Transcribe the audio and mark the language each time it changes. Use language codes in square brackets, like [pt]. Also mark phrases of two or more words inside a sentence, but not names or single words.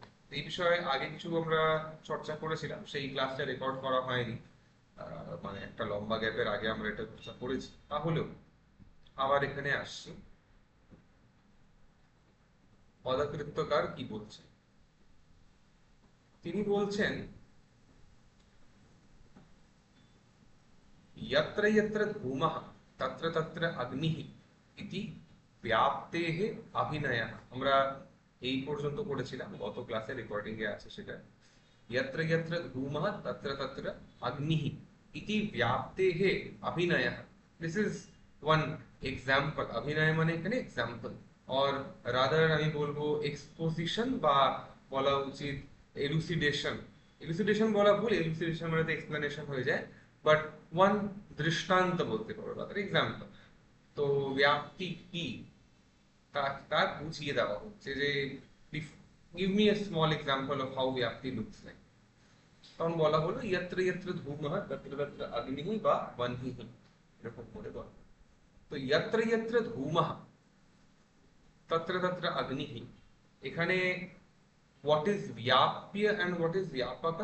[bn] এই বিষয়ে আগে কিছু আমরা চর্চা করেছিলাম, সেই ক্লাসটা রেকর্ড করা হয়নি। মানে একটা লম্বা গ্যাপের আগে আমরা এটা চর্চা করেছি, তাহলেও আবার এখানে আসছি। পদকৃত্যকার কি বলছে, তিনি বলছেন [sa] यत्र यत्र धूमः तत्र तत्र अग्निः इति ব্যাপ্তেহে অভিনয়ः। [bn] আমরা এই পর্যন্ত পড়েছিলাম, গত ক্লাসে রেকর্ডিং এ আছে সেটা। [sa] यत्र यत्र धूमः तत्र तत्र अग्निः इति व्याप्तेहे अभिनयः। [en] This is one example. [bn] অভিনয় মানে এখানে এক্সাম্পল, [en] or rather [bn] আমি বলবো এক্সপোজিশন, বা বলা উচিত এলুসিডেশন। এলুসিডেশন বলা ভুল, এলুসিডেশন মানে তো এক্সপ্লেনেশন হয়ে যায়, [en] but one [bn] দৃষ্টান্ত বলতে পারো, রাদার এক্সাম্পল। তো ব্যাপ্তি কি তা বুঝিয়ে দেওয়া হচ্ছে যে [en] give me a small example of how vyapti looks like। [bn] তখন বলা হলো [sa] ইয়ত্র ইয়ত্র ধূমঃ তত্র তত্র অগ্নিঃ বা বহ্নিঃ, [bn] এরকম করে বলা। তো [sa] ইয়ত্র ইয়ত্র ধূমঃ তত্র তত্র অগ্নিঃ, [bn] এখানে [en] what is [bn] ব্যাপ্য [en] and what is [bn] ব্যাপক।